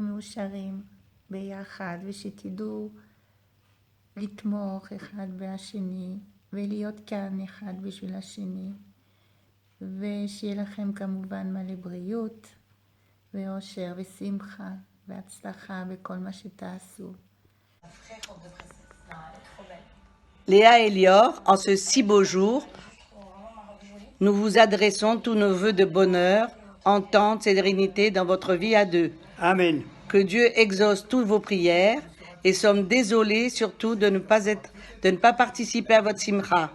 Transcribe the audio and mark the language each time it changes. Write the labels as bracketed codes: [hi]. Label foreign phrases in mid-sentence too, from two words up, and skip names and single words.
[he] מאושרים ביחד ושתדעו לתמוך אחד בשני ולהיות כאן אחד בשביל השני, ושיהיה לכם כמובן מלא בריאות ואושר ושמחה והצלחה בכל מה שתעשו. [fr] Léa et Lior, en ce si beau jour, nous vous adressons tous nos vœux de bonheur, entente, sérénité dans votre vie à deux. Amen. Que Dieu exauce toutes vos prières et sommes désolés surtout de ne pas participer à votre simcha.